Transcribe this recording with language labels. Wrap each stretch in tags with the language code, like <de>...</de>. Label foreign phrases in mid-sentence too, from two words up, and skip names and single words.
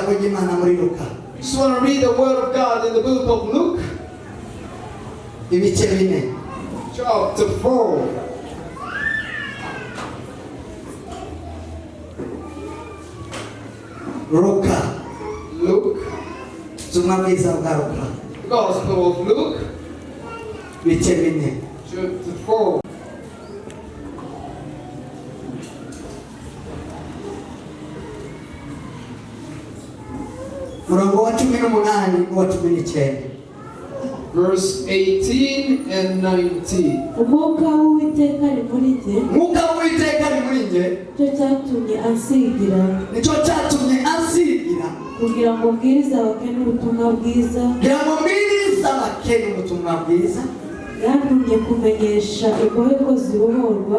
<rw>ijambo ry'Imana muri Luka.</rw> <en>Just want to read the word of God in the book of Luke,</en> <rw>ibice 4.</rw> <en>chapter 4.</en> <rw>Luka.</rw> <en>Luke,</en> <rw>Ubutumwa bwiza bwa Luka.</rw> <en>Gospel of Luke,</en> <rw>Ibice 4.</rw> <en>chapter 4.</en> <rw>Murongo wa 18 n'uwa 19.</rw> <en>Verse 18 and 19.</en> <rw>Umwuka w'Uwiteka ari muri njye, Mwuka w'Uwiteka ari muri njye, nicyo cyatumye ansigira nicyo cyatumye ansigira kugira ngo mbwirize abakene ubutumwa bwiza, kugira ngo mbwirize abakene ubutumwa bwiza. yantumye kumenyesha imbohe ko zibohorwa,</rw>